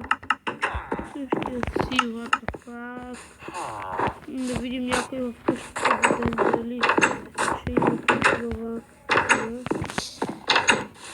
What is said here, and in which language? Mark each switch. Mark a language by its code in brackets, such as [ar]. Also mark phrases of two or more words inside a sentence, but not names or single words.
[bg] Същия си, [en] what the fuck. [bg] Да видим някой в къщата, да дали ще има такова.